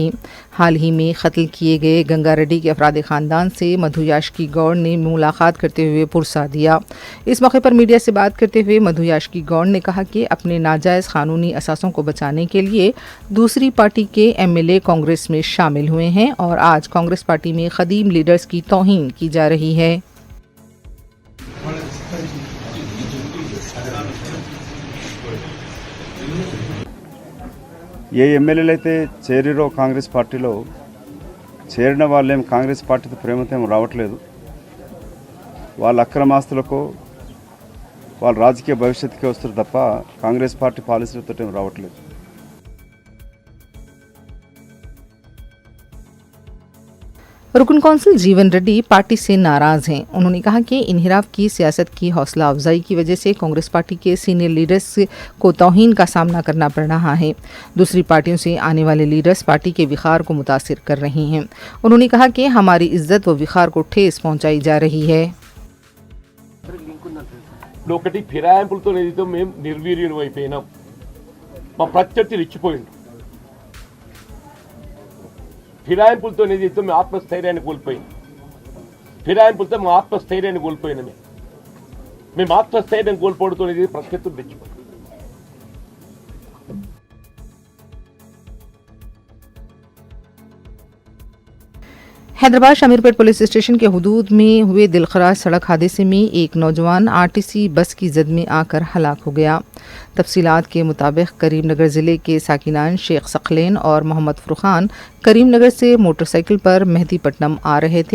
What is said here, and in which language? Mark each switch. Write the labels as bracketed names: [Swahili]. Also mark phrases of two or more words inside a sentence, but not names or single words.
[Urdu] حال ہی میں قتل کیے گئے گنگا ریڈی کے افراد خاندان سے مدھو یاشکی گوڑ نے ملاقات کرتے ہوئے پرسہ دیا. اس موقع پر میڈیا سے بات کرتے ہوئے مدھو یاشکی گوڑ نے کہا کہ اپنے ناجائز قانونی اثاثوں کو بچانے کے لیے دوسری پارٹی کے MLA کانگریس میں شامل ہوئے ہیں اور آج کانگریس پارٹی میں قدیم لیڈرز کی توہین کی جا رہی ہے. [Telugu] ఏ ఎమ్మెల్యేలు అయితే చేరిరో కాంగ్రెస్ పార్టీలో చేరిన వాళ్ళేం కాంగ్రెస్ పార్టీతో ప్రేమతో ఏం రావట్లేదు. వాళ్ళ అక్రమాస్తులకు వాళ్ళ రాజకీయ భవిష్యత్తుకే వస్తారు తప్ప కాంగ్రెస్ పార్టీ పాలసీలతో ఏం రావట్లేదు. [Urdu] رکن کونسل جیون ریڈی پارٹی سے ناراض ہیں. انہوں نے کہا کہ انحراف کی سیاست کی حوصلہ افزائی کی وجہ سے کانگریس پارٹی کے سینئر لیڈرز کو توہین کا سامنا کرنا پڑ رہا ہے. دوسری پارٹیوں سے آنے والے لیڈرز پارٹی کے وقار کو متاثر کر رہے ہیں. انہوں نے کہا کہ ہماری عزت و وقار کو ٹھیس پہنچائی جا رہی ہے. [Telugu] ఒకటి ఫిరాయింపులతో ఏదైతే మేము నిర్వీర్యం అయిపోయినాం, మా ప్రత్యర్థి రెచ్చిపోయింది. ఫిరాయింపులతో ఏదైతే మేము ఆత్మస్థైర్యాన్ని కోల్పోయింది. ఫిరాయింపులతో మా ఆత్మస్థైర్యాన్ని కోల్పోయినామే. మేము ఆత్మస్థైర్యం కోల్పోవడంతో ప్రత్యర్థులు రెచ్చిపోయింది. [Urdu] حیدرآباد شامیرپیٹ پولیس اسٹیشن کے حدود میں ہوئے دلخراش سڑک حادثے میں ایک نوجوان RTC بس کی زد میں آکر ہلاک ہو گیا. تفصیلات کے مطابق کریم نگر ضلعے کے ساکنان شیخ ثقلین اور محمد فرقان کریم نگر سے موٹرسائیکل پر مہدی پٹنم آ رہے تھے.